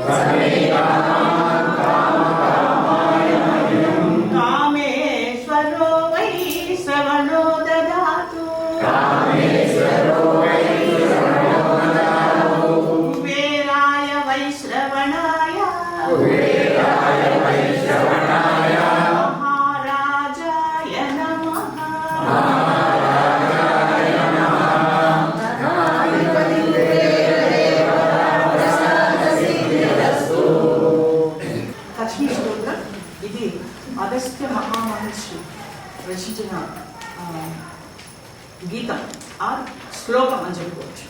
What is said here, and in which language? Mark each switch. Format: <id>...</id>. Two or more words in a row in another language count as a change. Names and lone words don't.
<sa>कामेश्वरो वै श्रवणो ददातु कुबेराय वै श्रवणाय महाराजाय नमः।</sa> <te>లక్ష్మీ స్తోత్రం. ఇది అగస్త్య మహామహర్షి రచించిన గీతం ఆ శ్లోకం అని చెప్పుకోవచ్చు.</te>